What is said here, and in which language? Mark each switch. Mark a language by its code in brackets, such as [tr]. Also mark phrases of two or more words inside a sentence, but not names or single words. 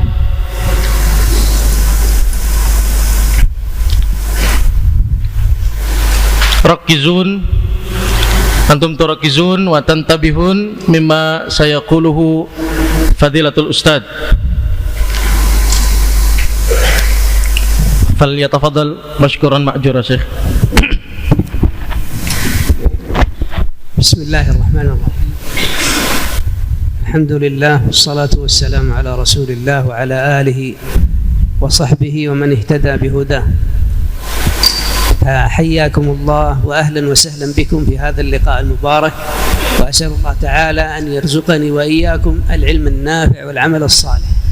[ar] ركزوا، أنتم تركزون وتنتبهون مما سيقوله فضيلة الأستاذ. فليتفضل مشكورا مأجورا شيخ. بسم الله الرحمن الرحيم. الحمد لله، والصلاة والسلام على رسول الله وعلى آله وصحبه ومن اهتدى بهداه. حياكم الله وأهلا وسهلا بكم في هذا اللقاء المبارك، وأسأل الله تعالى أن يرزقني وإياكم العلم النافع والعمل الصالح.